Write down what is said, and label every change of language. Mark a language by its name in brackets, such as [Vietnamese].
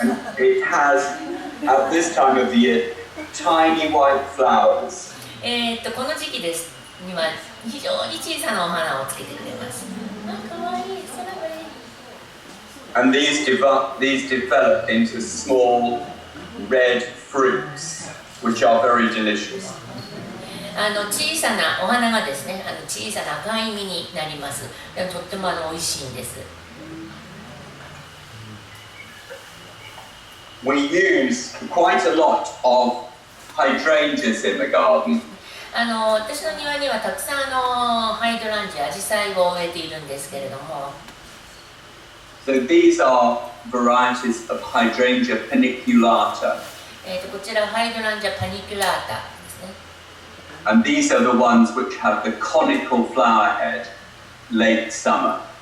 [English] And it has, at this time of the year, tiny white flowers. [Japanese] この時期ですには非常に小さなお花をつけてくれます。かわいい、それがいい。 [English] And these develop into small red fruits, which are very delicious. [Japanese] 小さなお花がですね、小さな赤い実になります。でもとっても美味しいんです。 [English] We use quite a lot of hydrangeas in the garden. [Japanese] 私の庭にはたくさんハイドランジア、アジサイを植えているんですけれども、 [English] So these are varieties of Hydrangea paniculata. [Japanese] こちらハイドランジアパニキュラータですね。 [English] And these are the ones which have the conical flower head late summer.